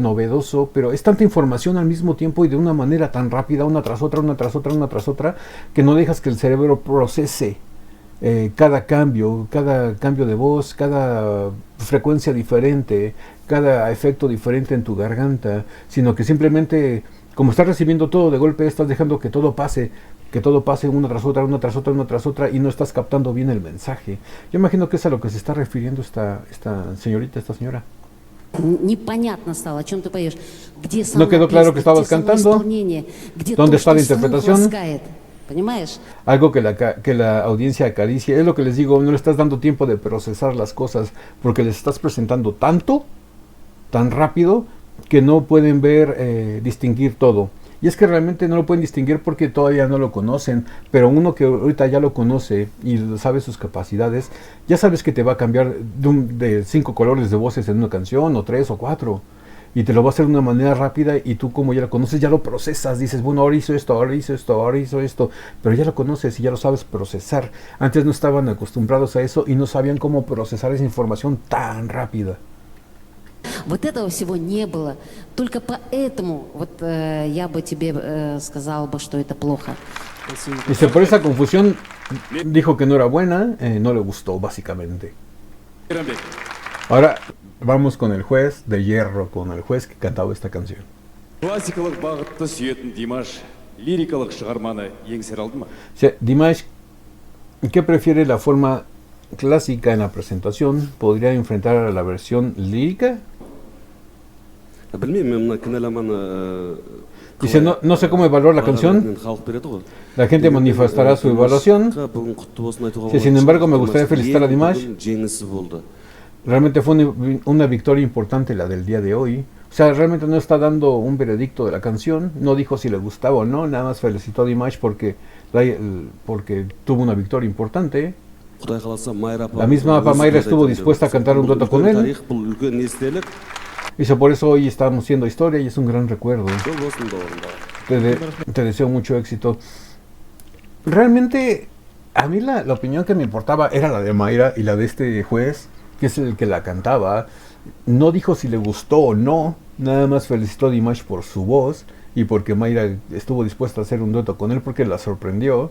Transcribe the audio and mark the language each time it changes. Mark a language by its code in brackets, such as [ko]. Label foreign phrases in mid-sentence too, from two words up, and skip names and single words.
[es] novedoso, pero es tanta información al mismo tiempo y de una manera tan rápida, una tras otra, una tras otra, una tras otra, que no dejas que el cerebro procese cada cambio de voz, cada frecuencia diferente, cada efecto diferente en tu garganta, sino que simplemente, como estás recibiendo todo de golpe, estás dejando que todo pase una tras otra, una tras otra, una tras otra, y no estás captando bien el mensaje. Yo imagino que es a lo que se está refiriendo esta señorita, esta señora. [ru] Непонятно стало, о чем ты поешь. Где сама [es] No quedó claro [ru] песня, [es] que estabas [ru] где само [es] cantando. [ru] исполнение, где [es] ¿Dónde [ru] то, [es] está la [ru] что слух [es] interpretación? [ru] ласкает. ¿Понимаешь? [es] Algo que la audiencia acaricie. Es lo que les digo, no le estás dando tiempo de procesar las cosas, porque les estás presentando tanto, tan rápido, que no pueden ver, distinguir todo. Y es que realmente no lo pueden distinguir porque todavía no lo conocen, pero uno que ahorita ya lo conoce y sabe sus capacidades, ya sabes que te va a cambiar de 5 colores de voces en una canción, o 3 o 4. Y te lo va a hacer de una manera rápida y tú, como ya lo conoces, ya lo procesas. Dices, bueno, ahora hizo esto, ahora hizo esto, ahora hizo esto. Pero ya lo conoces y ya lo sabes procesar. Antes no estaban acostumbrados a eso y no sabían cómo procesar esa información tan rápida. [ru] Вот этого всего не было. Только поэтому вот я бы тебе сказала бы, что это плохо. [es] Dice, por esa confusión dijo que no era buena, no le gustó, básicamente. [kk] Мейрамбек, [es] Ahora vamos con el juez de hierro, con el juez que cantaba esta canción. [kk] классикалық бағытты сүйетін Димаш лирикалық шығарманы еңсере алды ма? [es] Dimash, ¿qué prefiere, la forma clásica en la presentación? ¿Podría enfrentar a la versión lírica? [kk] білмеймін, мен мына кінәламаны [es] Dice, no sé cómo evaluar la canción. [kk] халық береді ғой. [es] La gente manifestará su evaluación. [kk] Бүгін құтты болсын айтуға [es] Sí, sin embargo, me gustaría felicitar a Dimash. [kk] Жеңісі болды. [es] Realmente fue una victoria importante la del día de hoy. O sea, realmente no está dando un veredicto de la canción. No dijo si le gustaba o no. Nada más felicitó a Dimash porque tuvo una victoria importante. [kk] Құдай қаласа Майра апа. [es] La misma Apa Mayra estuvo dispuesta a cantar un dueto con él. [kk] Тарих, бұл үлкен естелік. [es] Y por eso hoy estamos haciendo historia y es un gran recuerdo. [kk] Жол болсын бауырымдар. [es] Te deseo mucho éxito. Realmente, a mí la opinión que me importaba era la de Mayra y la de este juez, que es el que la cantaba. No dijo si le gustó o no, nada más felicitó a Dimash por su voz y porque Mayra estuvo dispuesta a hacer un dueto con él porque la sorprendió.